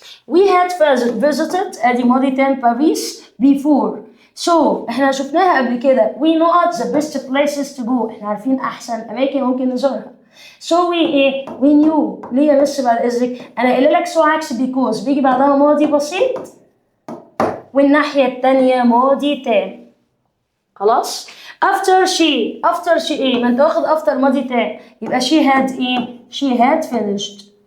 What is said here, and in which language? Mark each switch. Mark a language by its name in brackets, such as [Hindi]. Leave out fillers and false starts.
[English] we had visited [Arabic] ادي ماضي تام [English] باريس before. so [Arabic] احنا شفناها قبل كده [English] we know the best places to go. [Arabic] احنا عارفين احسن اماكن ممكن نزورها. [English] so we knew. [Arabic] ليه يا مس بعد اذنك؟ انا قايله لك so عكس because بيجي بعدها ماضي بسيط والناحيه الثانيه ماضي تام. خلاص؟ after she ايه؟ ما انت واخد after ماضي تام يبقى [English] she had finished.